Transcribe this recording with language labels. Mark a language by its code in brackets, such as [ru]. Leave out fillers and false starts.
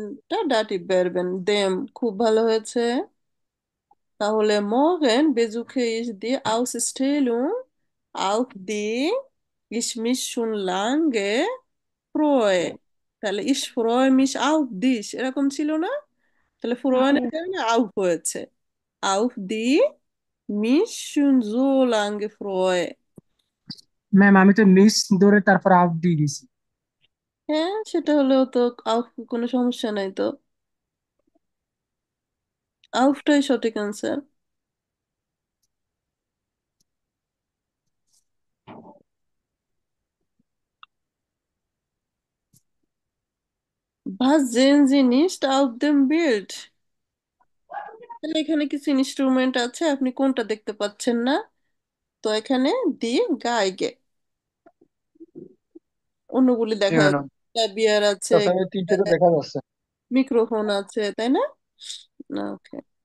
[bn] টা dative ভার্বেন them. খুব ভালো হয়েছে। তাহলে [de] morgen besuche ich die Ausstellung, auf die ich mich schon lange freue। [bn] তাহলে [de] ich freue mich auf dich [bn] এরকম ছিল না? তাহলে freuen এর কারণে auf হয়েছে। [de] auf die mich schon so lange freue। [bn] Ma'am আমি তো মিস ধরে তারপর আপ দিয়ে দিছি। হ্যাঁ, সেটা হলেও তো auf কোনো সমস্যা নাই তো। aufটাই সঠিক answer. [de] Was sehen Sie nicht auf dem Bild? [bn] তাহলে এখানে কিছু ইনস্ট্রুমেন্ট আছে, আপনি কোনটা দেখতে পাচ্ছেন না? তো এখানে দি গাইগে অন্যগুলি জি দেখা ম্যাডাম, যাচ্ছে, বিয়ার আছে, তাছাড়া তিনটে তো দেখা যাচ্ছে। মিক্রোফোন আছে, তাই না? ওকে।